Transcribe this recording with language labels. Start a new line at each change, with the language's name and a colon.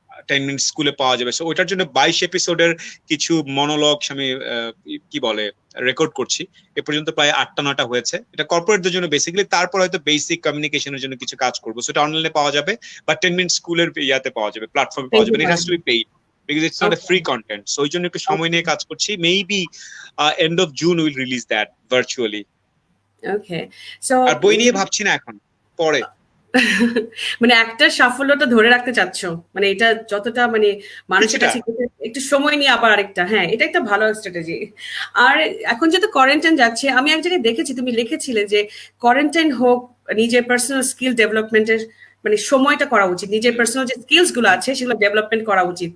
Bangla: 10 minute স্কুলে পাওয়া যাবে। সো ওইটার জন্য 22 এপিসোডের কিছু মনোলগস আমি কি বলে রেকর্ড করছি। এ পর্যন্ত প্রায় 8টা-9টা হয়েছে। এটা কর্পোরেটদের জন্য বেসিক্যালি, তারপর হয়তো বেসিক কমিউনিকেশনের জন্য কিছু কাজ করবো। সেটা অনলাইনে পাওয়া যাবে বা 10 মিনিট স্কুলের ইয়াতে পাওয়া যাবে, প্ল্যাটফর্মে পাওয়া যাবে।
English: It has to be paid because it's not a free content.
Bangla: So ওই জন্য একটু সময় নিয়ে কাজ করছি।
English: Maybe end of June we'll release that virtually.
Bangla: Okay, so আর বই নিয়ে ভাবছি না এখন, পরে। মানে একটা সাফল্যটা ধরে রাখতে চাচ্ছ, মানে এটা যতটা মানে মানুষের কাছে একটু সময় নিয়ে আবার আরেকটা, হ্যাঁ এটা একটা ভালো স্ট্র্যাটেজি। আর এখন যেহেতু কোয়ারেন্টাইন যাচ্ছে, আমি এক জায়গায় দেখেছি তুমি লিখেছিলে যে কোয়ারেন্টাইন হোক, নিজের পার্সোনাল স্কিল ডেভেলপমেন্টের মানে সময়টা করা উচিত, নিজের পার্সোনাল যে স্কিলস গুলো আছে সেগুলো ডেভেলপমেন্ট করা উচিত।